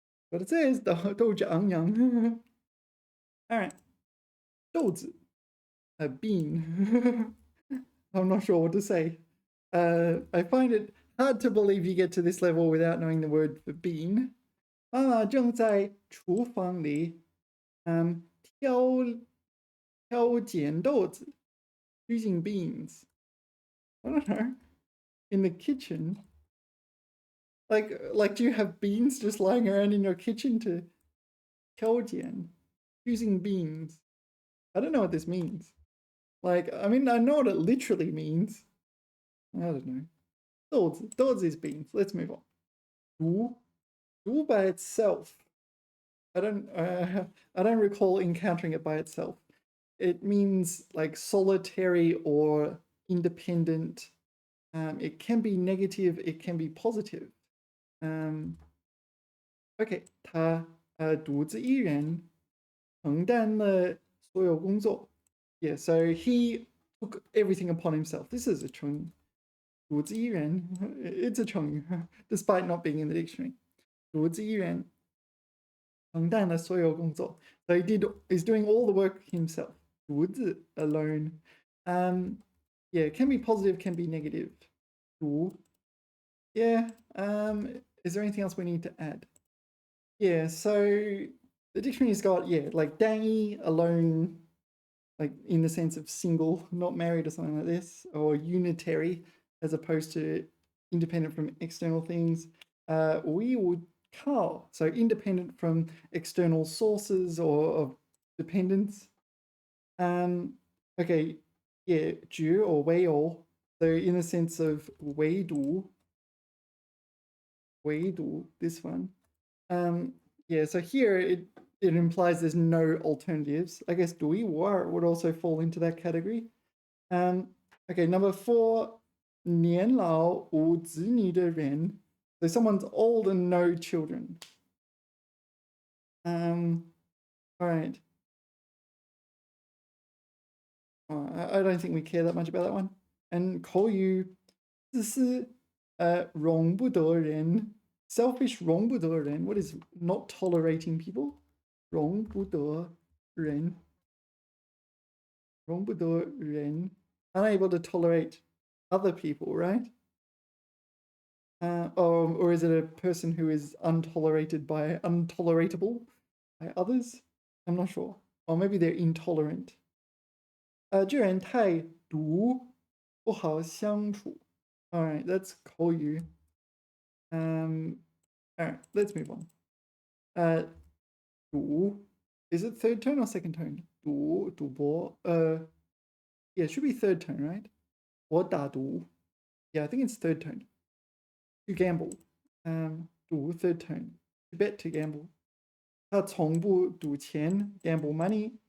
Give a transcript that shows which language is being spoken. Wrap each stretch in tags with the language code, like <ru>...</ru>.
<en>But it says</en> <zh>斗志昂扬。</zh> <en>All right. 豆子 a bean. I'm not sure what to say. I find it hard to believe you get to this level without knowing the word for bean.</en> <zh>妈妈正在厨房里挑拣豆子</zh> <en>using beans. I don't know. In the kitchen. Like do you have beans just lying around in your kitchen to 挑拣 using beans? I don't know what this means. Like, I mean, I know what it literally means. I don't know. 豆子 is beans. Let's move on. 读 by itself. I don't recall encountering it by itself. It means like solitary or independent. It can be negative. It can be positive. Okay.</en> <zh>他独自一人承担了所有工作.</zh> <en>Yeah, so he took everything upon himself. This is a 成语.</en> <zh>独自一人</zh> <en>it's a 成语 despite not being in the dictionary.</en> <zh>独自一人承担了所有工作.</zh> <en>So he's doing all the work himself. 独自 alone. Yeah, it can be positive, can be negative. 独 yeah. Is there anything else we need to add? Yeah, so the dictionary's got, yeah, like dangy, alone, like in the sense of single, not married or something like this, or unitary as opposed to independent from external things. We would call, so independent from external sources or of dependence. Okay, yeah, 主 or 唯有 So in the sense of 围堵, this one. Yeah, so here it implies there's no alternatives. I guess 读一无二 would also fall into that category. Okay, number 4,</en> <zh>年老无子女的人.</zh> <en>So someone's old and no children. All right. I don't think we care that much about that one.</en> <zh>And 口语自私容不得人.</zh> <en>Selfish 容不得人. What is not tolerating people?</en> <zh>容不得人.容不得人.</zh> <en>Unable to tolerate other people, right? Or is it a person who is untoleratable by others? I'm not sure. Or maybe they're intolerant.</en> <zh>这人太毒，不好相处.</zh> <en>All right, that's 口语. All right, let's move on. 赌 is it third tone or second tone?</en> <zh>赌博.</zh> <en>Yeah, it should be third tone, right?</en> <zh>我打赌.</zh> <en>Yeah, I think it's third tone. To gamble. 赌 third tone. To bet, to gamble.</en> <zh>他从不赌钱</zh> <en>gamble money.</en>